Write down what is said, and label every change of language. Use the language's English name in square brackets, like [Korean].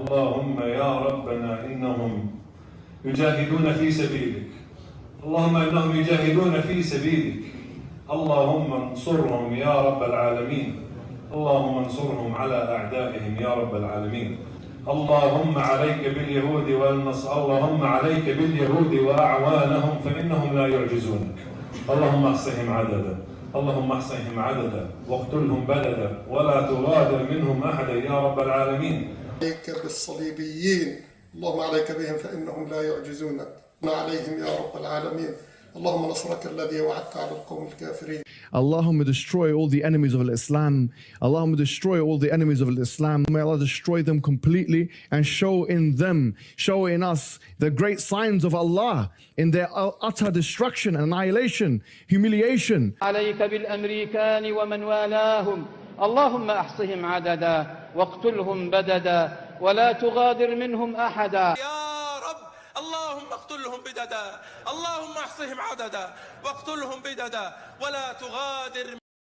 [Arabic] اللهم يا ربنا إنهم يجاهدون في سبيلك اللهم إنهم يجاهدون في سبيلك اللهم انصرهم يا رب العالمين اللهم انصرهم على أعدائهم يا رب العالمين اللهم عليك باليهود والنصارى اللهم عليك باليهود وأعوانهم فإنهم لا يعجزونك اللهم احصهم عددا اللهم احصهم عددا واقتلهم بددا ولا تغادر منهم أحدا يا رب العالمين. عليك بالصليبيين اللهم عليك بهم فإنهم لا يعجزونك عليهم يا رب العالمين اللهم نصرك الذي وعدت على القوم الكافرين. [English] Allahumma destroy all the enemies of Islam. Allahumma destroy all the enemies of Islam. May Allah destroy them completely and show in them, show in us the great signs of Allah in their utter destruction, annihilation, humiliation. [Arabic] عليك بالأمريكان ومن والاهم اللهم أحصهم عددا واقتلهم بددا ولا تغادر منهم أحدا. يا رب اللهم اقتلهم بددا اللهم احصهم عددا واقتلهم بددا ولا تغادر